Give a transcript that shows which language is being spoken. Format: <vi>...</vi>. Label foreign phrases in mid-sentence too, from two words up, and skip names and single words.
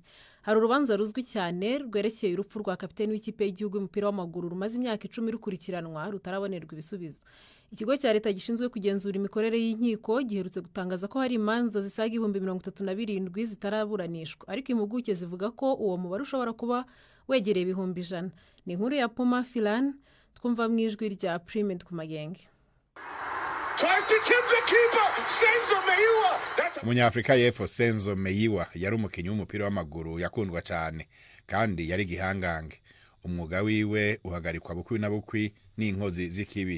<rw>Hari urubanza ruzwi cyane rwerekeye urupfu rwa kapiteni w'ikipe y'igihugu y'umupira w'amaguru rumaze imyaka 10 rukurikiranwa rutarabonerwa ibisubizo. Ikigo cya leta gishinzwe kugenzura imikorere y'inkiko giherutse gutangaza ko hari imanza zisaga 37,000 zitaraburanishwa, ariko impuguke zivuga ko uwo mubare ushobora kuba wegereye 100,000. Ni inkuru ya Puma Filan twumva mu ijwi rya Primed ku Magenge.</rw> <rn>Umunyafrika y'Epfo Senzo Meyiwa yari umukinnyi w'umupira w'amaguru yakundwa cyane kandi yari gihangange. Umwuga wiwe uhagarikwa bukwi na bukwi n'inkozi z'ikibi.</rn>